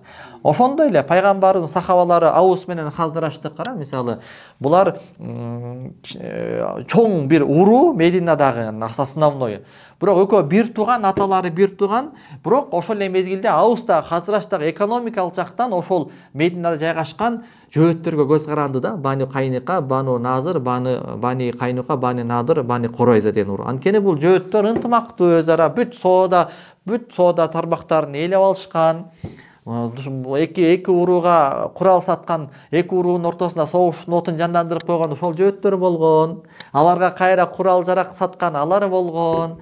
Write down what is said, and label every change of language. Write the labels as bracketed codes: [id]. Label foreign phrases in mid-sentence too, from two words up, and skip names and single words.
[ky] Ошондой эле пайгамбардын сахабалары Аус менен Хазрачты кара мисалы. Булар чоң бир уруу Мединадагы основной. Бирок экөө бир тууган, аталары бир тууган, бирок ошол эле мезгилде Ауста, Хазрачтагы экономикалык жактан ошол Мединада жайгашкан жөөттөргө көз каранды да. Бани Кайника, Бану Назыр, Бани Кайнука, Бани Надыр, Бани Коройза деген уру. Анткени бул жөөттөр ынтымактуу өзара бүт соода тармактарын ээлеп алышкан. Эки урууга курал саткан, эки уруунун ортосунда согуштун отун жандандырып койгон ошол жөөттөр болгон. Аларга кайра курал жарак саткан алар болгон.